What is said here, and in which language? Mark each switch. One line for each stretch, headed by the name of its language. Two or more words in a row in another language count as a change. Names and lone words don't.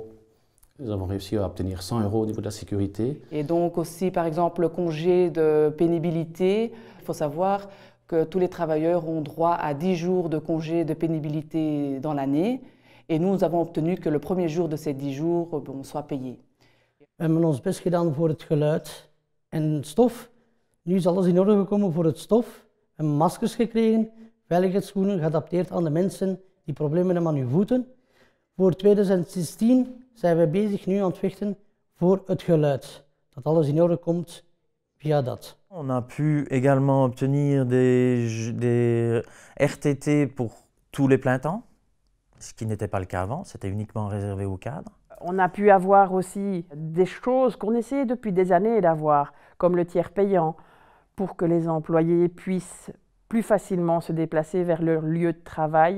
French: Nous avons réussi à obtenir 100 € au niveau de la sécurité. Et donc aussi, par exemple, le congé de pénibilité. Il faut savoir que tous les travailleurs ont droit à 10 jours de congé de pénibilité dans l'année. Et nous avons obtenu que le premier jour de ces 10 jours soit payé.
Dutch: We hebben ons best gedaan voor het geluid en stof. Nu is alles in orde gekomen voor het stof. We hebben maskers gekregen, veiligheidsschoenen geadapteerd aan de mensen die problemen hebben aan hun voeten. Voor 2016 zijn we bezig nu aan het vechten voor het geluid. Dat alles in orde komt via dat.
French: On a pu également obtenir des RTT pour tous les pleins temps, ce qui n'était pas le cas avant, c'était uniquement réservé aux cadres. On a pu avoir aussi des choses qu'on essayait depuis des années d'avoir, comme le tiers payant, pour que les employés puissent plus facilement se déplacer vers leur lieu de travail.